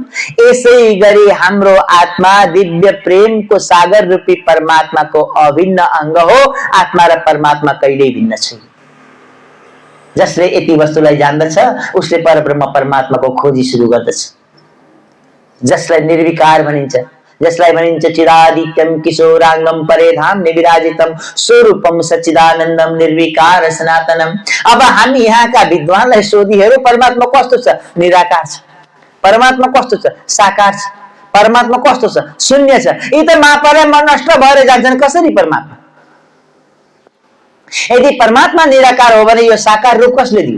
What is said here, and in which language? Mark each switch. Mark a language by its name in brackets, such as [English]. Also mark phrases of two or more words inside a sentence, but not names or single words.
[Nepali] यसै गरी हाम्रो आत्मा दिव्य प्रेमको सागर रूपी परमात्माको अभिन्न अंग हो। आत्मा र परमात्मा कहिल्यै भिन्न छैन। जसले यति वस्तुलाई जान्दछ उसले परब्रह्म परमात्माको खोजी सुरु गर्दछ। जसलाई निर्विकार भनिन्छ, जसलाई भनिन्छ [Sanskrit] चिरादित्यम किशोरांगम परेधाम निविराजितम स्वरूपम सच्चिदानन्दम निर्विकार सनातनम। [Nepali] अब हामी यहाँका विद्वानलाई सोधी हेरौँ परमात्मा कस्तो छ? निराकार छ। परमात्मा कस्तो छ? साकार छ। परमात्मा कस्तो छ? शून्य छ। यी त महापर्यायमा नष्ट भएर जान्छन्। कसरी परमात्मा? यदि परमात्मा निराकार हो भने यो साकार रूप कसले दियो?